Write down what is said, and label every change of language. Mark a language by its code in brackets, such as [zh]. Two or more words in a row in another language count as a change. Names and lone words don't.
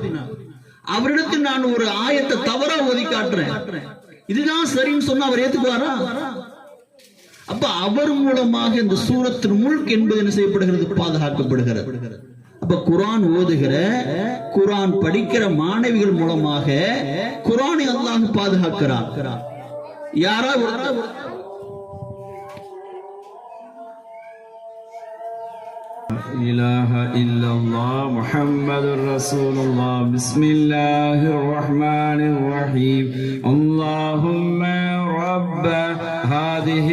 [ta] அவரிடத்தில் நான் ஒரு ஆயத்தை தவறா ஓதி காட்டுறேன், இதுதான் சரின்னு சொன்னா அவர் ஏத்துக்குவாரா? அப்ப அவர் மூலமாக இந்த சூரத்துல் முல்க் என்பது என்ன செய்யப்படுகிறது, பாதுகாக்கப்படுகிறது. அப்ப அப்ப குர்ஆன் ஓதுகிற, குர்ஆன் படிக்கிற மாணவிகள் மூலமாக குர்ஆனை அல்லாஹ் பாதுகாக்கிறான். யாராவது [ar] إله إلا الله محمد رسول الله بسم الله الرحمن الرحيم اللهم رب هذه